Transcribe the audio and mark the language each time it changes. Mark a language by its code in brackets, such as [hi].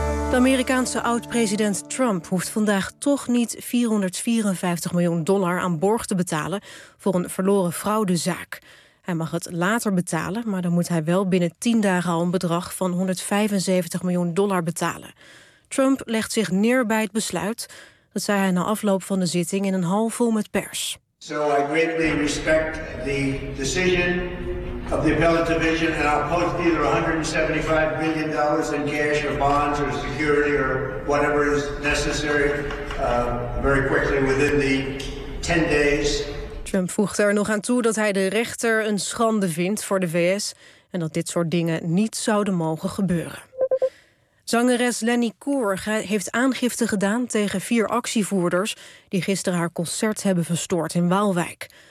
[nl] De Amerikaanse oud-president Trump hoeft vandaag toch niet $454 miljoen aan borg te betalen voor een verloren fraudezaak. Hij mag het later betalen, maar dan moet hij wel binnen 10 dagen al een bedrag van $175 miljoen betalen. Trump legt zich neer bij het besluit. Dat zei hij na afloop van de zitting in een hal vol met pers. [en] So I greatly respect the decision of the appellate division and I'll post either $175 million in cash or bonds or security or whatever is necessary very quickly within the 10 days. [nl] Trump voegde er nog aan toe dat hij de rechter een schande vindt voor de VS en dat dit soort dingen niet zouden mogen gebeuren. Zangeres Lenny Koer heeft aangifte gedaan tegen 4 actievoerders die gisteren haar concert hebben verstoord in Waalwijk.